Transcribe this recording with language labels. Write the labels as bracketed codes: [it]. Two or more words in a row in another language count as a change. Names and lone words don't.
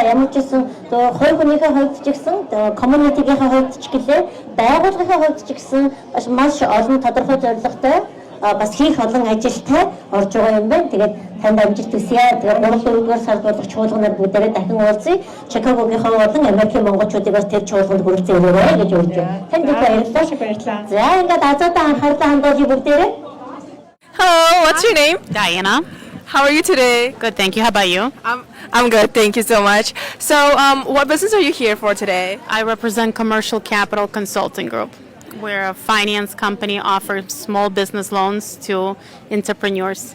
[mn] Ямар ч гэсэн хувь хүнийхээ хувьд ч гэсэн community-ийн хувьд ч гэлээ байгууллагын хувьд ч гэсэн маш олон тодорхой зорилготой бас хийх олон ажилтай орж байгаа юм байна. Тэгээд танд амжилт хүсье. Тэгээд 3-4 сард болох чуулганаар бүгдээрээ дахин уулзъя. Чикагогийн болон Америкийн монголчуудыг бас тэр чуулганд хүрэлцэн өрөөрэй гэж урьж байна. Танд баярлалаа. За ингээд азаатаа анхаарлаа хандуулъя бүгдээрээ. [en] Hello, what's your name? Diana. How are you today? Good, thank you. How about you? I'm good, thank you so much. So, what business are you here for today? I represent Commercial Capital Consulting Group. We're a finance company offers small business loans to entrepreneurs.